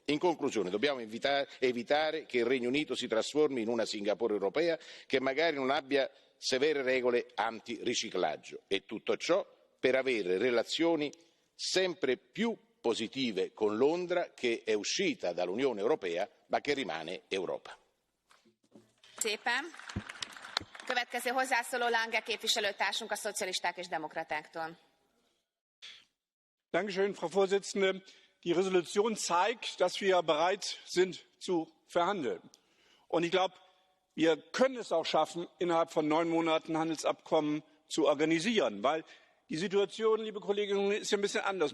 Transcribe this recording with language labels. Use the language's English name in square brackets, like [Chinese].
[Italian] In conclusione dobbiamo evitare che il Regno Unito si trasformi in una Singapore europea che magari non abbia severe regole antiriciclaggio e tutto ciò per avere relazioni sempre più positive con Londra che è uscita dall'Unione Europea ma che rimane Europa. [Hungarian] Szépen. Következő hozzászóló Lange képviselőtársunk a Szocialisták és Demokratáktól. [German] Frau Vorsitzende. Die Resolution zeigt, dass wir bereit sind zu verhandeln. Und ich glaube, wir können es auch schaffen, innerhalb von 9 Monaten Handelsabkommen zu organisieren, weil die Situation, liebe Kolleginnen und Kollegen, ist ja ein bisschen anders.